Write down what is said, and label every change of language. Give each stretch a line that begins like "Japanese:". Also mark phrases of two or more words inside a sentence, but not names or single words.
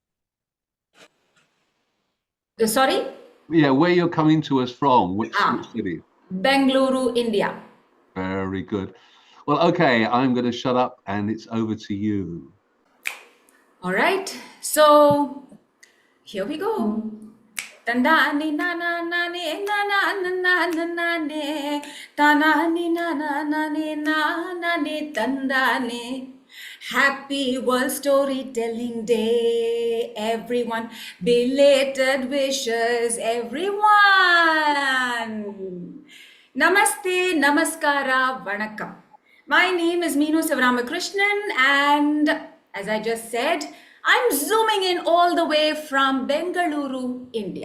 English: Sorry? Yeah, where you're coming to us from, which city? Bengaluru, India. Very good. Well, okay, I'm going to shut up and it's over to you. All right. So here we go. Tandani nana nane nana nana nane tanani nana nane nane tandani. Happy World Storytelling Day, everyone. Belated wishes, everyone. Namaste, namaskara, vanakkam. My name is Meenu Sivaramakrishnan, and as I just said, I'm zooming in all the way from Bengaluru, India.